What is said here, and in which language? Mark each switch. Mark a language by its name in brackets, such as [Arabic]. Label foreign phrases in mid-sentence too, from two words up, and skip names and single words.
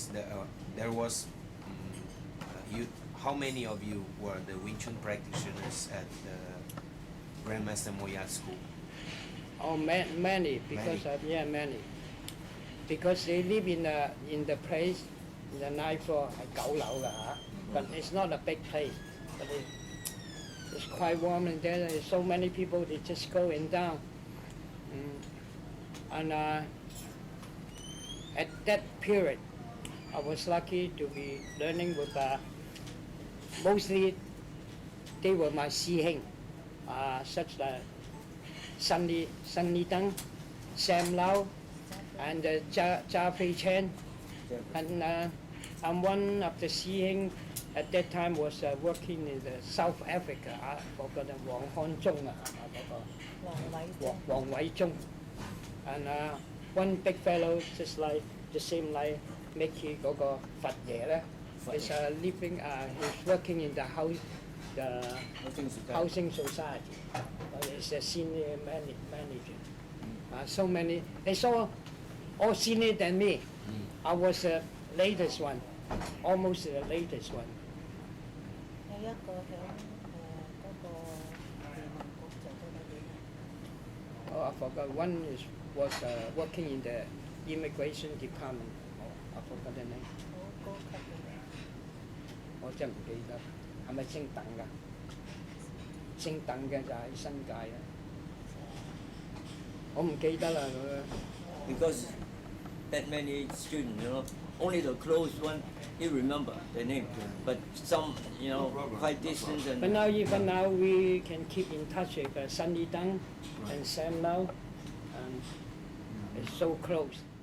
[English] There was you. How many of you were the Wing Chun practitioners at the Grandmaster Moyat School? Oh, many because many. Because they live in the place, in the ninth floor, [Cantonese] 係9樓㗎嚇. [English] But it's not a big place. But it's quite warm in there. There's so many people. They just going down. And at that period, I was lucky to be learning with mostly they were my 師兄, such as Sunny Deng, Sam Lau, and Jia Fei Chen. And one of the 師兄 at that time was working in the South Africa. [Cantonese] 嗰個黃漢忠啊，黃偉忠. [English] And one big fellow just like the same like Mickey [Cantonese] 嗰個佛爺咧 [English] is living. He's working in the housing society. He's a senior manager. So many. They saw all senior than me. I was the latest one, almost the latest one. [Cantonese] 有一個響嗰個移民局做到幾年？ [English] Oh, I forgot. One was working in the immigration department. Oh, I forgot the name. [Cantonese] 好高級嘅。我真係唔記得，係咪姓鄧㗎？姓鄧嘅就喺新界啊。我唔記得啦佢。 [English] Because that many students, only the close one you remember the name, but some, quite distant. And But now, even now, we can keep in touch with Sunny Deng and Sam Lau, and it's so close.